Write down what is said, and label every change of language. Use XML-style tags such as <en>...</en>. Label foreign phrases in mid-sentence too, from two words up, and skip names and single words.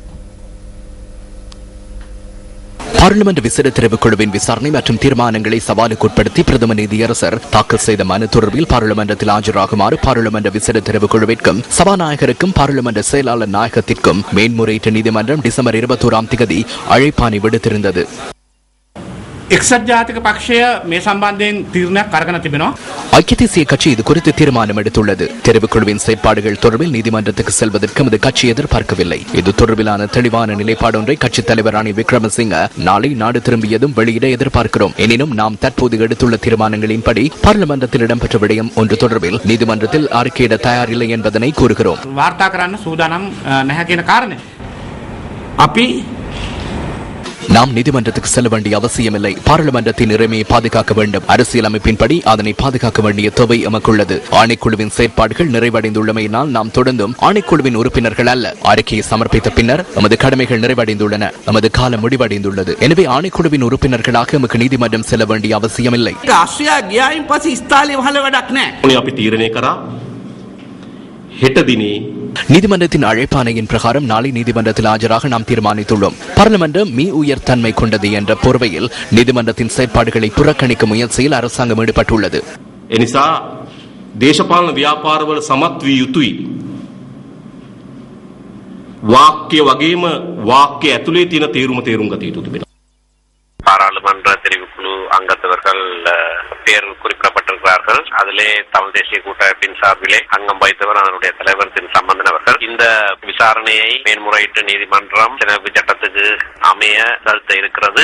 <ta>பார்லிமெண்ட் விசேட தெரிவுக்குழுவின் விசாரணை மற்றும் தீர்மானங்களை சவாலுக்குட்படுத்தி பிரதமர் நீதியரசர் தாக்கல் செய்த மனு தொடர்பில் பார்லிமெண்டத்தில் ஆஜராகுமாறு பார்லிமெண்ட் விசேட தெரிவுக்குழுவிற்கும் சபாநாயகருக்கும் பார்லிமெண்ட் செயலாளர் நாயகத்திற்கும் மேன்முறையீட்டு நீதிமன்றம் டிசம்பர் 21ஆம் தேதி அழைப்பாணை விடுத்திருந்தது.</ta> <si>එක්සත් ජාතික පක්ෂය මේ සම්බන්ධයෙන් තීරණයක් අරගෙන තිබෙනවා.</si> <ta>ஐக்கிய தேசிய கட்சி இது குறித்து தீர்மானம் எடுத்துள்ளது. தெரிவுக்குழுவின் செயற்பாடுகள் தொடர்பில் நீதிமன்றத்துக்கு செல்வதற்கு நமது கட்சி எதிர்பார்க்கவில்லை. இது தொடர்பிலான தெளிவான நிலைப்பாடு ஒன்றை கட்சித் தலைவர் ரணில் விக்ரமசிங்க நாளை நாடு திரும்பியதும் வெளியிட எதிர்பார்க்கிறோம். எனினும் நாம் தற்போது எடுத்துள்ள தீர்மானங்களின்படி பார்லிமெண்டத்தில் இடம்பெற்ற விடயம் ஒன்று தொடர்பில் நீதிமன்றத்தில் அறிக்கையிட தயாரில்லை என்பதனை கூறுகிறோம்.</ta> <si>වාර්තා කරන්න සූදානම් නැහැ කියන කාරණේ අපි</si> <ta>நாம் நீதிமன்றத்துக்கு செல்ல வேண்டிய அவசியமில்லை. பாராளுமன்றத்தின் இறைமையை பாதுகாக்க வேண்டும். அரசியல் அமைப்பின்படி அதனை பாதுகாக்க வேண்டிய தேவை எமக்குள்ளது. ஆணைக்குழுவின் செயற்பாடுகள் நிறைவடைந்துள்ளமையினால் நாம் தொடர்ந்தும் ஆணைக்குழுவின் உறுப்பினர்கள் அல்ல. அறிக்கையை சமர்ப்பித்த பின்னர் நமது கடமைகள் நிறைவடைந்துள்ளன. நமது காலம் முடிவடைந்துள்ளது. எனவே ஆணைக்குழுவின் உறுப்பினர்களாக நமக்கு நீதிமன்றம் செல்ல வேண்டிய அவசியமில்லை.</ta> <si>හෙට දිනේ</si> <ta>நீதிமன்றத்தின் அழைப்பாணையின் பிரகாரம் நாளை நீதிமன்றத்தில் ஆஜராக நாம் தீர்மானித்துள்ளோம். பாராளுமன்றம் உயர் தன்மை கொண்டது என்ற போர்வையில் நீதிமன்றத்தின் செயற்பாடுகளை புறக்கணிக்கும் முயற்சியில் அரசாங்கம் ஈடுபட்டுள்ளது.</ta> <si>එනිසා දේශපාලන ව්‍යාපාරවල සමත් වී යුතුයි. වාක්‍ය වගේම වාක්‍ය ඇතුලේ තියෙන තේරුම ගත යුතු තිබෙනවා.</si> <ta>பாராளுமன்ற தெரிவுக்குழு அங்கத்தவர்கள் பேர் குறிப்பிடப்பட்டிருக்கிறார்கள். அதிலே தமிழ் தேசிய கூட்டமைப்பின் சார்பிலே அங்கம் வகித்தவர் அதனுடைய தலைவர் திரு சம்பந்தன் அவர்கள். இந்த விசாரணையை மேன்முறையீட்டு நீதிமன்றம் சிறப்பு சட்டத்துக்கு அமைய செலுத்த இருக்கிறது.</ta>